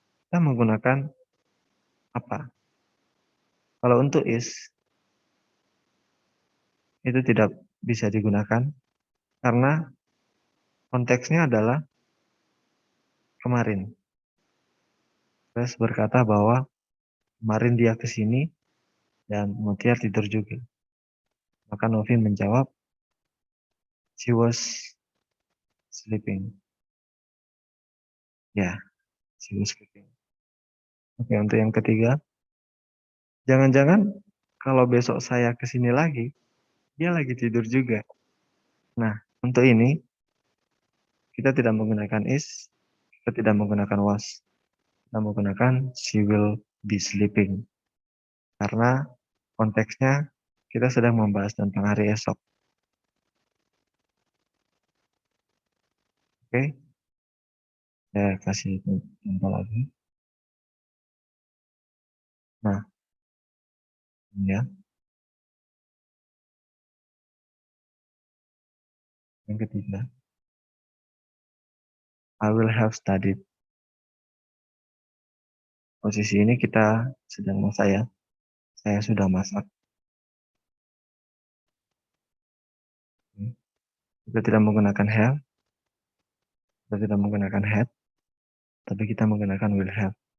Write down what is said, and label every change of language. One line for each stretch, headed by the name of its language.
Indonesian: kita menggunakan apa? Kalau untuk is, itu tidak bisa digunakan karena konteksnya adalah kemarin. Terus berkata bahwa kemarin dia ke sini dan Mutia tidur juga. Maka Novi menjawab,
English: she was sleeping. Ya, she was sleeping.
Indonesian: Oke, untuk yang ketiga, jangan-jangan kalau besok saya ke sini lagi, dia lagi tidur juga. Nah, untuk ini kita tidak menggunakan is, kita tidak menggunakan was. Kita menggunakan
English: she will be sleeping.
Indonesian: Karena konteksnya kita sedang membahas tentang hari esok. Oke, saya kasih contoh lagi. Nah, ini ya. Yang ketiga,
English: I will have studied.
Indonesian: Posisi ini kita sedang masak ya. Saya sudah masak. Kita tidak menggunakan have, kita tidak menggunakan had, tapi kita menggunakan will have.